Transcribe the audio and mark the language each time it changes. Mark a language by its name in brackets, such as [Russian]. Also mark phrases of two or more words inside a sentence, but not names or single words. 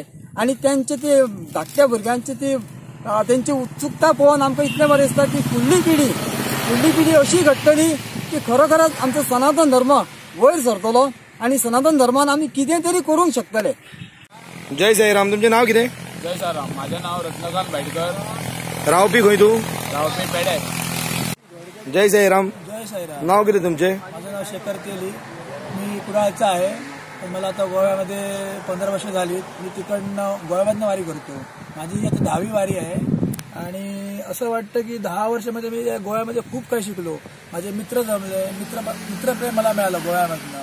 [Konkani] आणि त्यांचे ते धाकट्या भुरग्यांची ती त्यांची उत्सुकता पळोवन आमकां इतलें बरें दिसता की फुडली पिढी अशी घडटली की खरोखरच आमचो सनातन धर्म वयर सरतलो आणि सनातन धर्मान आम्ही कितें तरी करूंक शकतले. जय साईराम. तुमचें नाव कितें? जय साईराम. [Marathi] माझे नाव रत्नकांत भाटकर. [Konkani] रावपी खंय तू? रावपी पेडे. जय साईराम. जय साईराम. नाव कितें तुमचें? [Marathi] माझं नाव शेखर केली. मी कुडाळचा आहे. पण मला आता गोव्यामध्ये 15 वर्ष झाली. मी तिकडनं गोव्यामधनं वारी करतो. माझी आता 10वी वारी आहे. आणि असं वाटतं की 10 वर्षामध्ये मी गोव्यामध्ये खूप काही शिकलो. माझे मित्र जमले, मित्रप्रेम मला मिळालं गोव्यामधनं.